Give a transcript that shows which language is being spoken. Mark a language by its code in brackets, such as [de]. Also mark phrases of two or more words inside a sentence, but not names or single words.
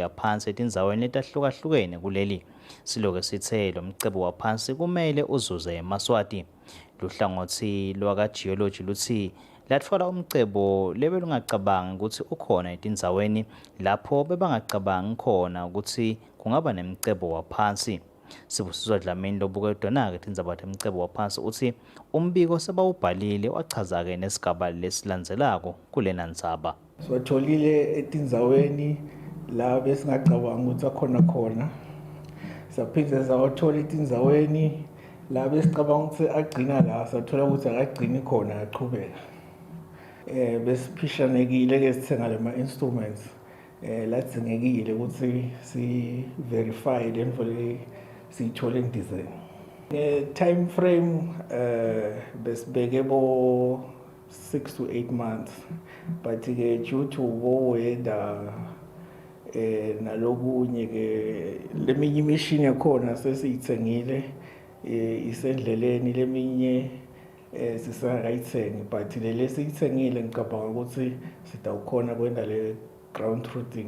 [ss] yaphansi etindzaweni letahlukahlukene kuleli siloke sithe lo mcebo waphansi kumele uzuze eMaswati luhlangothi lwaka-geology luthi latfola umcebo lebelungacabangi ukuthi ukhona etindzaweni lapho bebangacabangi khona ukuthi kungaba nemcebo waphansi Sibusiswa Dlamini lobukedwana-ke tindzaba temcebo waphansi uthi umbiko sebawubhalile wachaza-ke nesigaba lesilandzelako kulena ndzaba siwatholile etindzaweni la besingacabanga ukuthi akhona khona saphinde sawathola etindzaweni la besicabanga ukuthi agcina la sathola ukuthi akagcini khona aqhubeka besiphishanekile-ke sithenga lema-instruments lathengekile ukuthi si-verify le nto le siyithole endizeni [en] time frame [ss] besibeke bo [en] 6 to 8 months but [ss] ke [en] due to weather [ss] nalokunye ke leminye imishini yakhona sesiyithengile isendleleni leminye sisakayithengi but le siyithengile ngicabanga ukuthi sitawukhona kwenda le [en] ground truthing